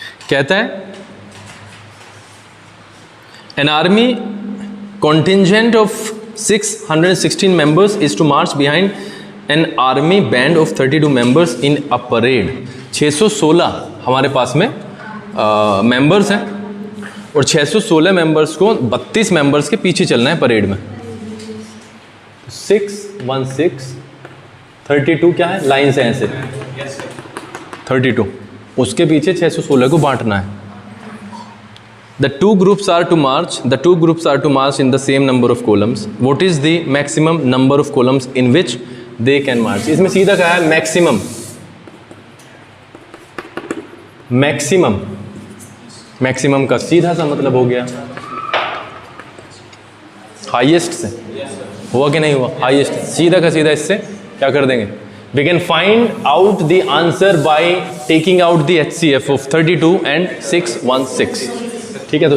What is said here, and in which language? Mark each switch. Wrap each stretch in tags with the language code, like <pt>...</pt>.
<hi>कहता है</hi> <en>an army contingent of 616 members is to march behind an army band of 32 members in a parade।</en> <hi>616 हमारे पास में members हैं और 616 मेंबर्स को 32 मेंबर्स के पीछे चलना है परेड में। 616 32 क्या है, लाइन से ऐसे 32, उसके पीछे 616 को बांटना है।</hi> <en>The two groups are to march in the same number of columns. What is the maximum number of columns in which they can march?</en> <hi>इसमें सीधा कहा है मैक्सिमम, मैक्सिमम का सीधा सा मतलब हो गया हाईएस्ट से, हुआ कि नहीं हुआ, हाईएस्ट, सीधा का सीधा इससे क्या कर देंगे,</hi> <en>we can find out the answer by taking out the HCF of 32 and 616,</en> <hi>ठीक है।</hi>